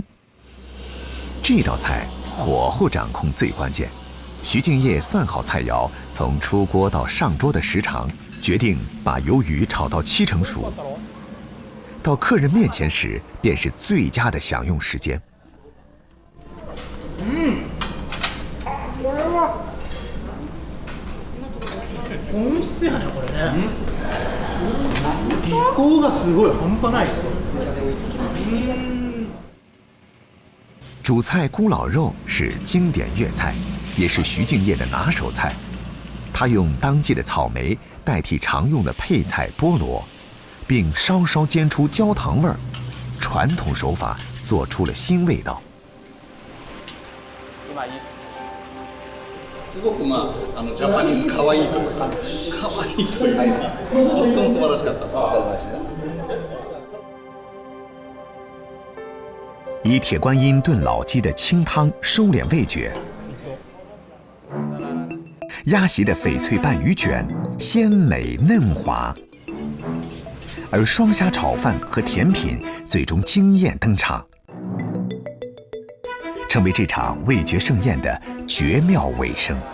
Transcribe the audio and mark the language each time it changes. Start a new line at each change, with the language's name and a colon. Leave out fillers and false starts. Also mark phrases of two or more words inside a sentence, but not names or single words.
Chinese: 这道菜火候掌控最关键，徐敬业算好菜肴，从出锅到上桌的时长，决定把鱿鱼炒到7成熟。到客人面前时，便是最佳的享用时间。
Japanese: これは美味しいねこれね。技巧がすごい半端ない。
Chinese: 主菜咕老肉是经典粤菜，也是徐敬业的拿手菜。他用当季的草莓代替常用的配菜菠萝，并稍稍煎出焦糖味儿，传统手法做出了新味道。
Japanese: すごくジャパニーズ可愛いというか、可愛いというか、とっても素晴らしかった。
Chinese: 以铁观音炖老鸡的清汤收敛味觉，鸭席的翡翠拌鱼卷鲜美嫩滑，而双虾炒饭和甜品最终惊艳登场，成为这场味觉盛宴的绝妙尾声。